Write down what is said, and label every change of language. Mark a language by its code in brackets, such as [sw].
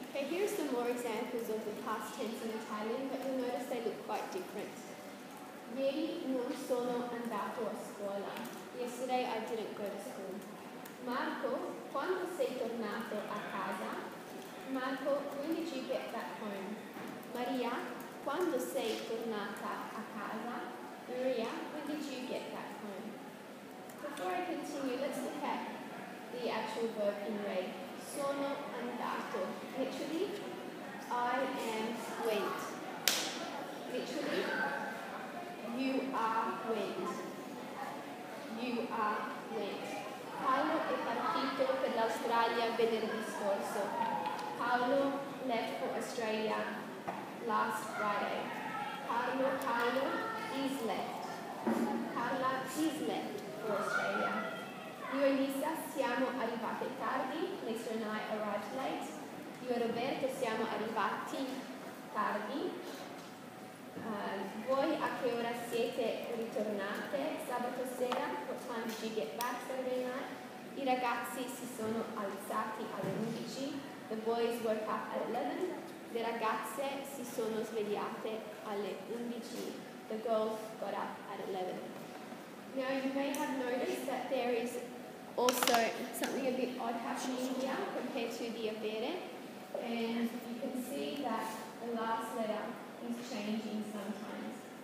[en] here are some more examples of the past tense in Italian, but you'll notice they look quite different. [it] Ieri non sono andato a scuola. [en] Yesterday I didn't go to school. [it] Marco, quando sei tornato a casa? [en] Marco, when did you get back home? [it] Maria, quando sei tornata a casa? [en] Maria, when did you get back home? Before I continue, let's look at the actual verb in red. [it] Sono andato. [en] Literally, I am went. Literally, you are went. You are went. [it] Paolo è partito per l'Australia venerdì scorso. [en] Paolo left for Australia last Friday. Paolo is left. Carla is left for Australia. [it] Io e Lisa siamo arrivate tardi. [en] Lisa and I arrived late. [it] Io e Roberto siamo arrivati tardi. Voi a che ora siete ritornate sabato sera? [en] What time did you get back Saturday night? [it] I ragazzi si sono alzati alle 11. [en] The boys woke up at 11. [it] Le ragazze si sono svegliate alle 11. [en] The girls got up at 11. Now you may have noticed that there is also something a bit odd happening here compared to the avere, and you can see that the last letter is changing sometimes.